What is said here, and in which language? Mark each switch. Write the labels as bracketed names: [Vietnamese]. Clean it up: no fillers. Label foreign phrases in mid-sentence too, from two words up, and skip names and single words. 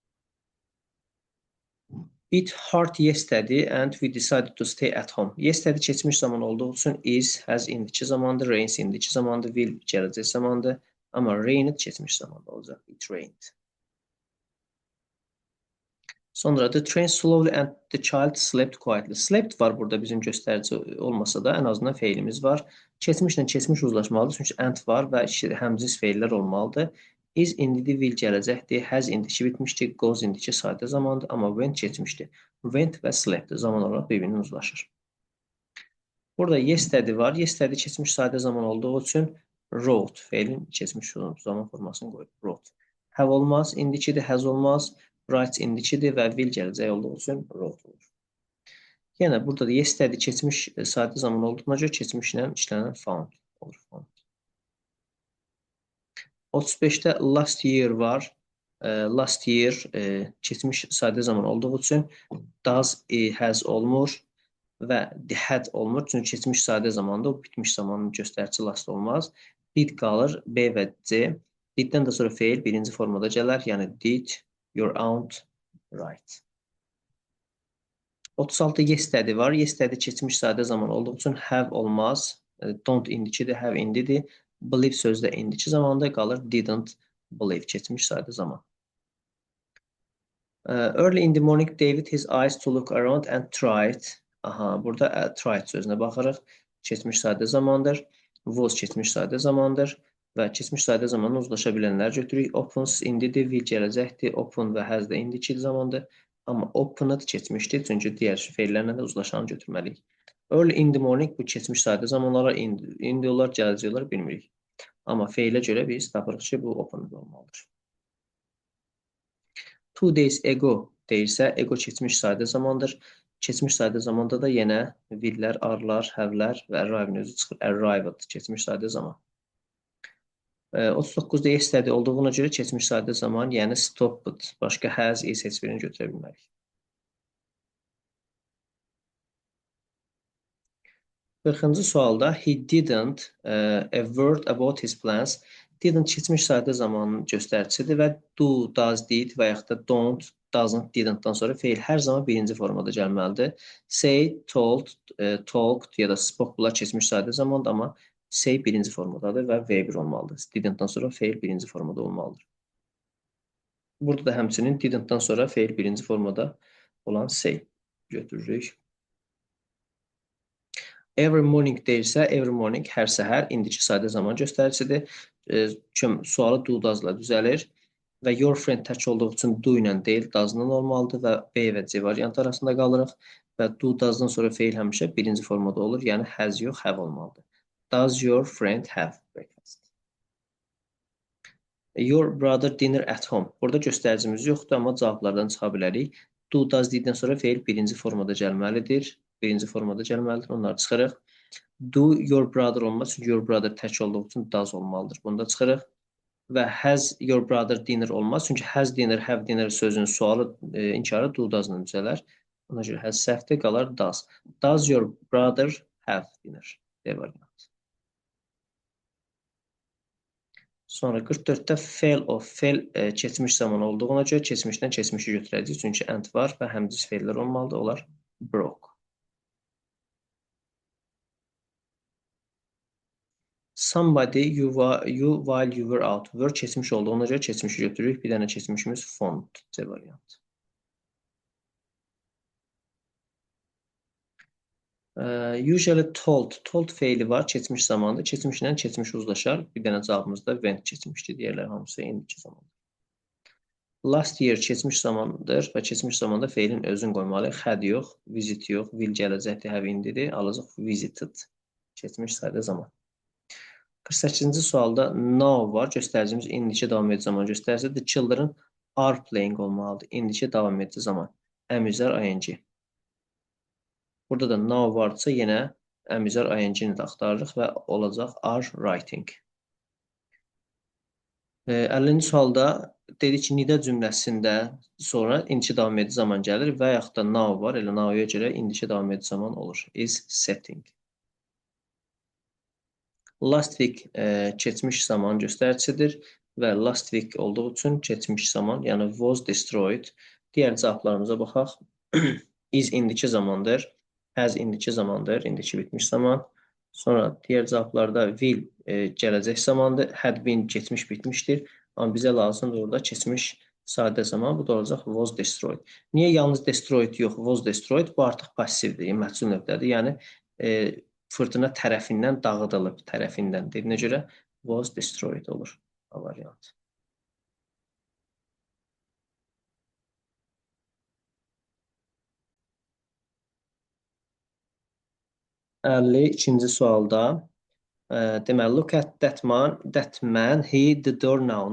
[English] Fred never tells. It hard yesterday and we decided to stay at home. [Azerbaijani] Yesterday keçmiş zaman olduğu üçün [English] is, has [Azerbaijani] indiki zamandır, rains indiki zamandır, will gələcək zamandır. Amma rained keçmiş zamanda olacaq. [English] It rained. Sonra the train slowly and the child slept quietly. [Azerbaijani] Slept var burada bizim göstərici olmasa da ən azından feilimiz var. Keçmişlə keçmiş uzlaşmalıdır çünki and var və həmcins feillər olmalıdır. Is indiki will gələcəkdir. Has indiki bitmişdir. Goes indiki sadə zamandır. Amma went keçmişdir. Went və slept zaman olaraq bir-birini uzlaşır. Burada yesterday var. Yesterday keçmiş sadə zaman olduğu üçün wrote feilin keçmiş zaman formasını qoyub. Wrote. Have olmaz. İndikidir. Has olmaz. Write indikidir və will gələcək olduğu üçün wrote olur. Yenə burada da yesterday keçmiş sadə zaman olduğuna görə keçmişlə işlənən found olur. Found. 35-də [English] last year [Azerbaijani] var. [English] Last year [Azerbaijani] keçmiş sadə zaman olduğu üçün [English] does, has [Azerbaijani] olmur və had olmur. Çünki keçmiş sadə zamanda o bitmiş zamanın göstərici last olmaz. Did qalır B və C. Diddən də sonra feil birinci formada gələr. Yəni [English] did your aunt write. [Azerbaijani] 36 yesterday var. Yesterday keçmiş sadə zaman olduğu üçün have olmaz. Don't indikidir, have indidir. Believe sözdə indiki zamanda qalır. [English] Didn't believe [Azerbaijani] keçmiş sadə zaman. [English] Early in the morning, David his eyes to look around and tried. [Azerbaijani] Aha, burada tried sözünə baxırıq. Keçmiş sadə zamandır. Was keçmiş sadə zamandır. Və keçmiş sadə zamanla uzlaşa bilənlər götürürük. Opens indidir, will gələcəkdir. Open və has da indiki zamandır. Amma opened keçmişdir, çünki digər feillərlə də uzlaşanı götürməliyik. [English] Early in the morning [Azerbaijani] bu keçmiş sadə zamanlara indi olar, gələcək olar bilmirik. Amma feilə görə biz tapırıq ki, bu opened olmalıdır. [English] 2 days ago [Azerbaijani] deyirsə, ago keçmiş sadə zamandır. Keçmiş sadə zamanda da yenə willlər, are'lar, have'lər və arrive'in özü çıxır. Arrived keçmiş sadə zaman. 39-da yesterday olduğuna görə keçmiş sadə zaman, yəni stopped, başqa [English] has, is [Azerbaijani] heç birini götürə bilmərik. Qırxıncı sualda [English] he didn't a word about his plans. [Azerbaijani] Didn't keçmiş sadə zamanın göstəricisidir və [English] do, does, did [Azerbaijani] və yaxud da [English] don't, doesn't, [Azerbaijani] didn't-dan sonra feil hər zaman birinci formada gəlməlidir. [English] Say, told, talked [Azerbaijani] ya da spoke bunlar keçmiş sadə zamandır, amma say birinci formadadır və V1 olmalıdır. Didn't-dan sonra feil birinci formada olmalıdır. Burada da həmçinin didn't-dan sonra feil birinci formada olan say götürürük. [English] Every morning [Azerbaijani] deyirsə, [English] every morning [Azerbaijani] hər səhər indiki sadə zaman göstəricisidir. Sualı [English] do does-la [Azerbaijani] düzəlir və [English] your friend [Azerbaijani] tək olduğu üçün do ilə deyil, does-la olmalıdır və B və C variantı arasında qalırıq və [English] do does-dan [Azerbaijani] sonra feil həmişə birinci formada olur, yəni has yox, have olmalıdır. [English] Does your friend have breakfast? Your brother dinner at home. [Azerbaijani] Burada göstəricimiz yoxdur, amma cavablardan çıxa bilərik. [English] Do, does, diddən [Azerbaijani] sonra feil birinci formada gəlməlidir. Birinci formada gəlməlidir. Onları çıxırıq. [English] Do your brother [Azerbaijani] olmaz. Çünki [English] your brother [Azerbaijani] tək olduğu üçün does olmalıdır. Bunu da çıxırıq. Və [English] has your brother dinner [Azerbaijani] olmaz. Çünki [English] has dinner, have dinner [Azerbaijani] sözünün sualı inkarı [English] do, does-la [Azerbaijani] düzələr. Ona görə has səhvdir, qalar does. [English] Does your brother have dinner? [Azerbaijani] D variantı. Sonra 44-də fail of fail keçmiş zaman olduğuna görə keçmişdən keçmişi götürəcəyik. Çünki and var və həmciz feillər olmalıdır. Onlar broke. [English] Somebody you while you were out. [Azerbaijani] Were keçmiş olduğuna görə keçmişi götürürük. Bir dənə keçmişimiz found. C variantı. [English] Usually told. [Azerbaijani] Told feili var keçmiş zamanda. Keçmişlə keçmiş uzlaşar. Bir dənə cavabımız da went keçmişdir. Digərlər hamısı indiki zamandır. [English] Last year [Azerbaijani] keçmiş zamandır və keçmiş zamanda feilin özünü qoymalıyıq. Had yox, visit yox, will gələcəkdir, have indidir. Alacaq visited. Keçmiş sadə zaman. 48-ci sualda now var. Göstəricimiz indiki davam edici zaman göstəricisi. [English] The children are playing olmalıdır. [Azerbaijani] İndiki davam edici zaman. Əmizlər ing. Burada da now varsa yenə əmizlər ing-ni də axtarırıq və olacaq [English] are writing. [Azerbaijani] 50-ci sualda dedik ki, nida cümləsində sonra indiki davam edici zaman gəlir və yaxud da now var. Elə now-ya görə indiki davam edici zaman olur. [English] Is setting. Last week [Azerbaijani] keçmiş zaman göstəricisidir və [English] last week [Azerbaijani] olduğu üçün keçmiş zaman, yəni [English] was destroyed. [Azerbaijani] Digər cavablarımıza baxaq. Is indiki zamandır. Has indiki zamandır. İndiki bitmiş zaman. Sonra diğer cavablarda will gələcək zamandır. [English] Had been [Azerbaijani] keçmiş bitmişdir. Amma bizə lazımdır orada keçmiş sadə zaman. Bu da olacaq [English] was destroyed. [Azerbaijani] Niyə yalnız destroyed yox, [English] was destroyed? [Azerbaijani] Bu artıq passivdir, məhsul növdədir. Yəni fırtına tərəfindən dağıdılıb, tərəfindən dediyinə görə [English] was destroyed [Azerbaijani] olur. A variant. 52-ci sualda deməli, [English] look at that man, he the door now.